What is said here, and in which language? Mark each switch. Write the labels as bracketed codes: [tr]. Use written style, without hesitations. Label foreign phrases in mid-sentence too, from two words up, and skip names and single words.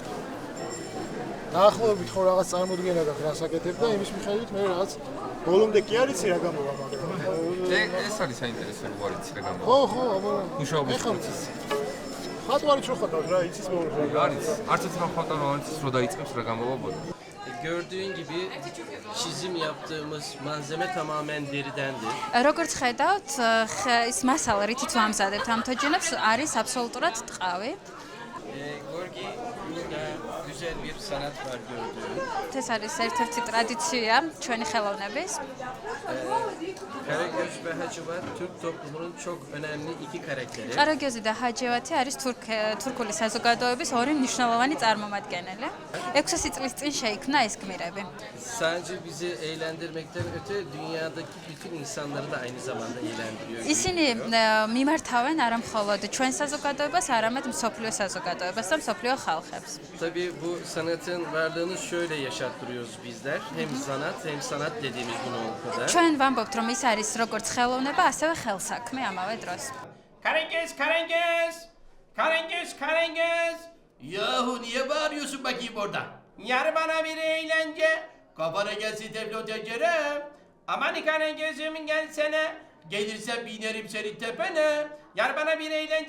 [ka] დაახლოებით ხო რაღაც წარმოდგენა გაქვს რას აკეთებ და იმის მიხედვით მე რაღაც ბოლომდე კი არიცი რა გამოვა მაგრამ ეს არის საინტერესო არიცი რა გამოვა. ხო, აბა. მუშაობის პროცესი. ხატვარი რო ხატავს რა, იცის ბოლოს რა. არის. არც ერთი ხატვარი არ იცის რო დაიწყებს რა გამოვა ბოლოს. [tr] Gördüğün gibi çizim yaptığımız malzeme tamamen deridendir. [ka] როგორც ხედავთ, ის მასალა, რითიც ვამზადებთ ამ თოჯინებს, არის აბსოლუტურად ტყავი. [tr] Gorgi burada güzel bir sanat var gördüğün. [ka] ეს არის ერთ-ერთი ტრადიცია ჩვენი ხელოვნების. [tr] Karagöz ve Hacivat Türk toplumunun çok önemli iki karakteri. [ka] Qaragözi და ჰაჯევათი არის თურქული საზოგადოების ორი მნიშვნელოვანი წარმომადგენელი. 600 წლის წინ შეიქმნა ეს გმირები. [tr] Sadece bizi eğlendirmekten öte dünyadaki bütün insanları da aynı zamanda eğlendiriyor. [ka] ისინი მიმართავენ არა მხოლოდ ჩვენ საზოგადოებას, არამედ მსოფლიო საზოგადოებას და მსოფლიო ხალხებს. [tr] Tabii bu sanatın varlığını şöyle yaşattırıyoruz bizler. Hem sanat dediğimiz bu noktada. [ka] ჩვენ ვამბობთ, რომ ის არის როგორც ხელოვნება, ასევე ხელსაქმე ამავე დროს. [tr] Karengöz! Yahu niye bağırıyorsun bakayım orada? Yar bana bir eğlence. Kafana gelsin teflon tencere. Aman Karengöz'üm gelsene. Gelirsen binerim senin tepene. Yar bana bir eğlence.